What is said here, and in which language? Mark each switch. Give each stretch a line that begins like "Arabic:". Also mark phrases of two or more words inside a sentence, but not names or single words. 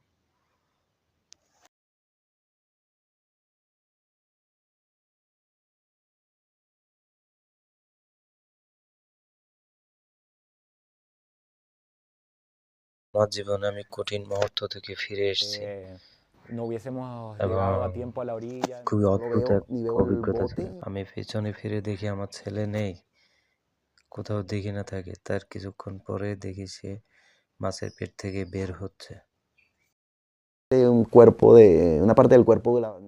Bangla: আমার জীবনে আমি কঠিন মুহূর্ত থেকে ফিরে এসেছি
Spanish: No hubiésemos
Bangla: এবং
Spanish: llegado a tiempo a la orilla,
Bangla: খুবই
Spanish: no lo
Bangla: অদ্ভুত
Spanish: veo
Bangla: এক
Spanish: y veo el
Bangla: অভিজ্ঞতা ছিল।
Spanish: bote.
Bangla: আমি পেছনে ফিরে দেখি আমার ছেলে নেই, কোথাও দেখি না থাকে। তার কিছুক্ষণ পরে দেখি সে মাছের পেট থেকে বের হচ্ছে।
Spanish: Un cuerpo de una parte del cuerpo de la